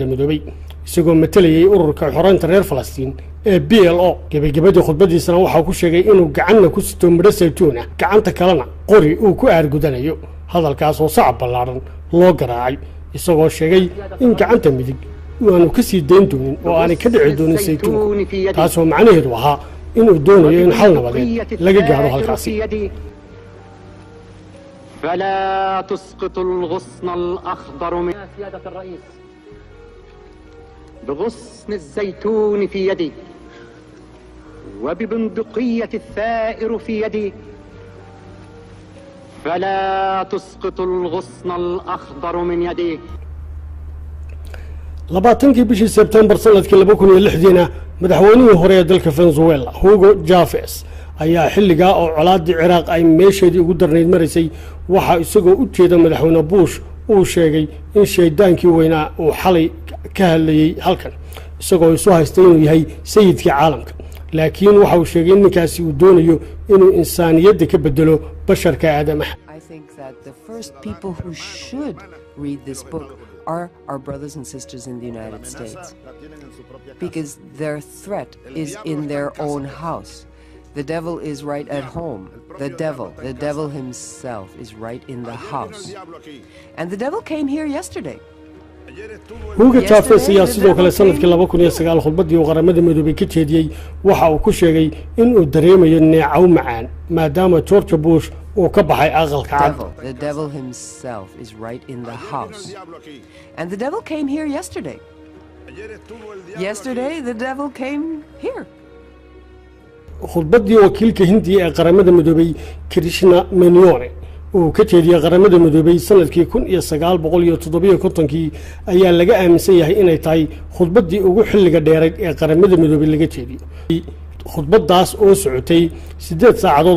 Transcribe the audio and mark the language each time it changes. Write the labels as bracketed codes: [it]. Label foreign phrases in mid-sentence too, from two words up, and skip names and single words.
[so] midoobay isagoo matalayay ururka xoreynta reer Falastiin ee PLO gabagabadii khudbadiisana waxa uu ku sheegay inuu gacanna ku sito midho saytuun ah gacanta kalena qori uu ku aargudanayo hadalkaas oo sacab ballaaran loo garaacay isagoo sheegay in gacanta midig aanu ka sii dayn doonin oo aanay ka dhici doonin saytuunka taasoo macnaheedu ahaa inuu doonayo in xal nabadeed laga gaaro halkaasi [ar] فلا تسقط الغصن الأخضر من سيادة الرئيس بغصن الزيتون في يدي وببندقية الثائر في يدي فلا تسقط الغصن الأخضر من يدي [so] labaatankii bishii Sebtembar sanadkii 2006 madaxweynihii hore ee dalka Venezuela Hugo Chavez ayaa xilliga oo colaadii Ciraaq ay meesheedii ugu darneyd marisay waxa isagoo u jeeda madaxweyne Bush uu sheegay in sheedaankii weynaa uu xalay ka hadlayay halkan isagoo isu haystay inuu yahay sayidkii caalamka laakiin waxa uu sheegay in ninkaasi uu doonayo inuu insaaniyadda ka bedelo basharka aadamaha. [en] I think that the first people who should read this book are our brothers and sisters in the United States, because their threat is in their own house. The devil is right at home. The devil himself is right in the house. And the devil came here yesterday. [so] Hugo Chavez ayaa sidoo kale sanadkii 2009 khudbadii uu qaramada midoobay ka jeediyay waxa uu ku sheegay in uu dareemayo neecaw macaan maadaama George Bush uu ka baxay aqalka cad. [en] The devil himself is right in the house. And the devil came here yesterday. Yesterday the devil came here. [so] khudbadii wakiilka Hindiya ee qaramada midoobay Krishna Menyone uu ka jeediyay qaramada midoobay sanadkii 1957 ayaa laga aaminsan yahay inay tahay khudbadii ugu xilliga dheerayd ee qaramada midoobay laga jeediyo khudbadaas oo socotay 8 saacadood